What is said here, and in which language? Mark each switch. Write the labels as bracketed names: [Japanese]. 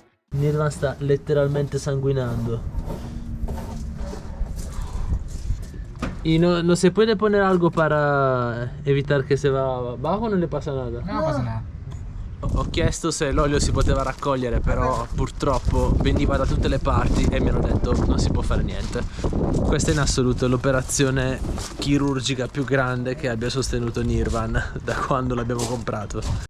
[Italian] Nirvan sta letteralmente sanguinando. [Spanish] Y no se puede poner algo para evitar que se va abajo, non le pasa nada? No pasa nada. [Italian] Ho chiesto se l'olio si poteva raccogliere, però purtroppo veniva da tutte le parti e mi hanno detto non si può fare niente. Questa è in assoluto l'operazione chirurgica più grande che abbia sostenuto Nirvan da quando l'abbiamo comprato.